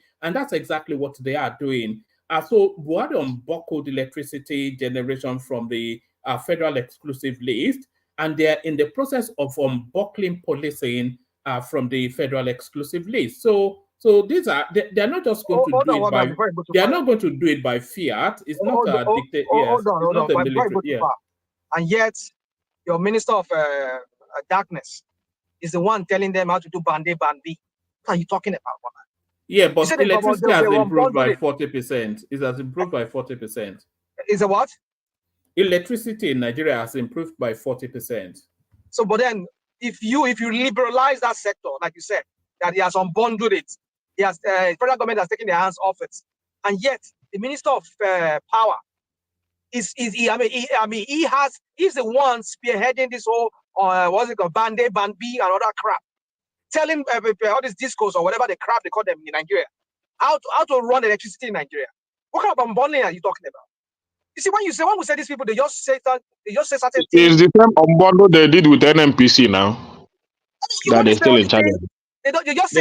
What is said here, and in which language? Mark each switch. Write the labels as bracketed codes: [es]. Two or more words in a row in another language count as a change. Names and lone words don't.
[en] And that's exactly what they are doing. So Buhari unbuckled electricity generation from the federal exclusive list, and they're in the process of unbuckling policing from the federal exclusive list. So these are they're not just going to do it by they are not going to do it by fiat. It's not a dictate. Yes, it's not a military. Yeah. And yet, your minister of darkness is the one telling them how to do bande bandi. What are you talking about, woman? Yeah, but electricity has improved by 40%. It has improved by 40%. Is it what? Electricity in Nigeria has improved by 40%. So, but then if you liberalize that sector, like you said, that he has unbundled it, he has federal government has taken their hands off it, and yet the minister of power he's the one spearheading this whole what's it called, bande bandi and all that crap, telling all this discourse or whatever the crap they call them in Nigeria, how to run electricity in Nigeria. What kind of unbundling are you talking about? You see, when we say these people, they just say certain things. It's the same unbundle they did with NMPC now. That they're still in charge of.